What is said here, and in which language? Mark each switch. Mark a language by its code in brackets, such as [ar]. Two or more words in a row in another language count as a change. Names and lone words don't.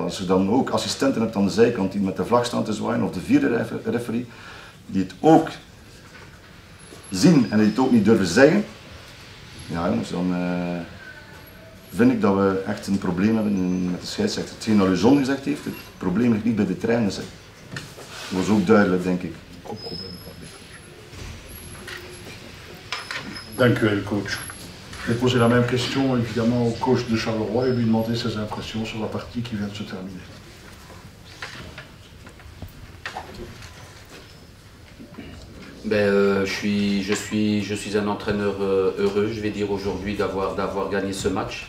[nl] Als je dan ook assistenten hebt aan de zijkant die met de vlag staan te zwaaien, of de vierde referee, die het ook zien en die het ook niet durven zeggen, jongens, dan vind ik dat we echt een probleem hebben met de scheidsrechter. Hetgeen dat Luzon gezegd heeft, het probleem ligt niet bij de trainers. Dat was ook duidelijk, denk ik. Dank u wel, coach. [fr] Je vais poser la même question évidemment au coach de Charleroi et lui demander ses impressions sur la partie qui vient de se terminer. Je suis un entraîneur heureux, je vais dire aujourd'hui, d'avoir gagné ce match.